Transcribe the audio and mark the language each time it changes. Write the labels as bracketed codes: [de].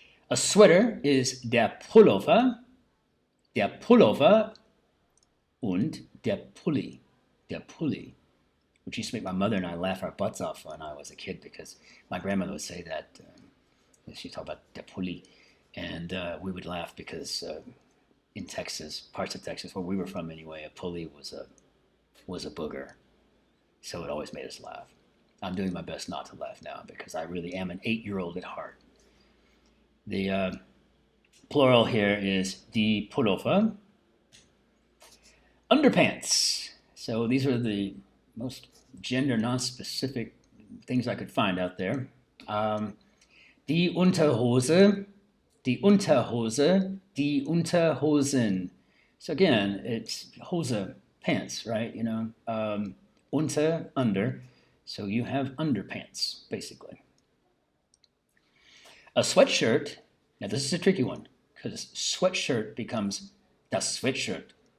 [en] A sweater is [de] der Pullover und der Pulli. Der Pulli. [en] Which used to make my mother and I laugh our butts off when I was a kid because my grandmother would say that. She'd talk about [de] der Pulli. [en] And we would laugh because in Texas, parts of Texas, where we were from anyway, a pulley was a booger. So it always made us laugh. I'm doing my best not to laugh now because I really am an 8-year-old at heart. The plural here is [de] die Pullover. [en] Underpants. So these are the most gender non-specific things I could find out there. [de] Die Unterhose, die Unterhose, die Unterhosen. [en] So again, it's Hose, pants, right? Unter, under. So you have underpants, basically. A sweatshirt, now this is a tricky one, because sweatshirt becomes [de] das Sweatshirt.